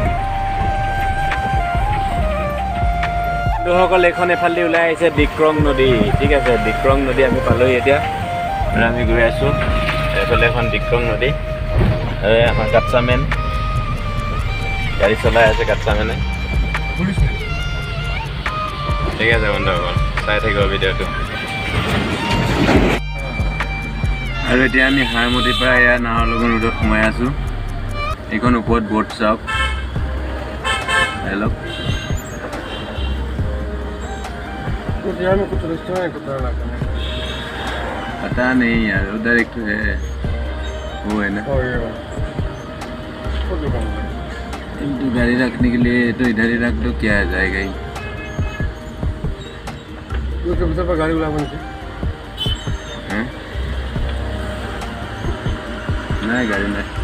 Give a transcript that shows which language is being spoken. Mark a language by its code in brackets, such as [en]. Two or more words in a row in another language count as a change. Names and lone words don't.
[as] বন্ধুসকল এইখন এফালে ওলাই আহিছে ডিক্ৰং নদী ঠিক আছে ডিক্ৰং নদী আমি পালোহি এতিয়া আৰু আমি গৈ আছোঁ এইফালে এখন ডিক্ৰং নদী আমাৰ কাটসামেন গাড়ী চলাই আছে কাটসামেনে ঠিক আছে বন্ধুসকল চাই থাকিব ভিডিঅ'টো আৰু এতিয়া আমি হাৰমতিৰ পৰা এয়া নাহৰলগুন ৰোডত সোমাই আছোঁ এইখন ওপৰত ব'ৰ্ড চাওক হেল্ল' [hi] पता नहीं यार उधर एक है वो है ना तो गाड़ी रखने के लिए तो इधर ही रख दो क्या आ जाएगा ही गाड़ी नहीं गाड़ी नहीं